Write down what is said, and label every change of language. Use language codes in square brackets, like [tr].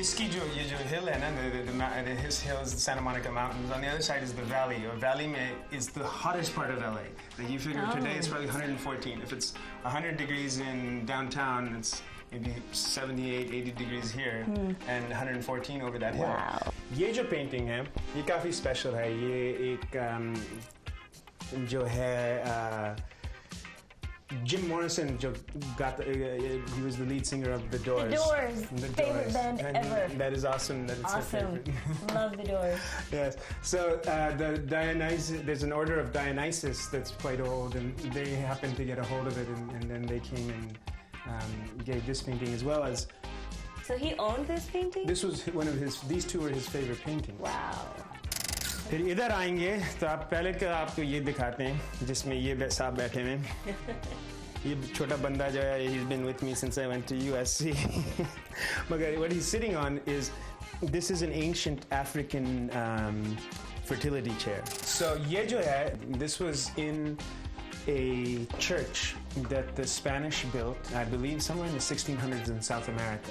[hi] इसकी जो ये जो hill है ना, [en] his hills, the Santa Monica Mountains. On the other side is the valley. Or valley में is the hottest part of LA. Like you figure today it's probably 114. If it's 100 degrees in downtown, it's maybe 78, 80 degrees here, and 114 over that hill. Wow. [hi] ये जो painting है, ये काफी special है. ये एक जो है [en] Jim Morrison, he was the lead singer of The Doors. The Doors, favorite band ever. That is awesome. That it's awesome. Her favorite. Love The Doors. Yes. So there's an order of Dionysus that's quite old, and they happened to get a hold of it, and then they came and gave this painting as well as. So he owned this painting? This was one of his. These two were his favorite paintings. Wow. [hi] फिर इधर आएंगे तो आप पहले तो आपको ये दिखाते हैं जिसमें ये साहब बैठे हैं। ये छोटा बंदा जो है, [en] he's been with me since I went to USC. मगर what he's sitting on is, this is an ancient African fertility chair. So [hi] ये जो है, [en] this was in a church that the Spanish built, I believe, somewhere in the 1600s in South America.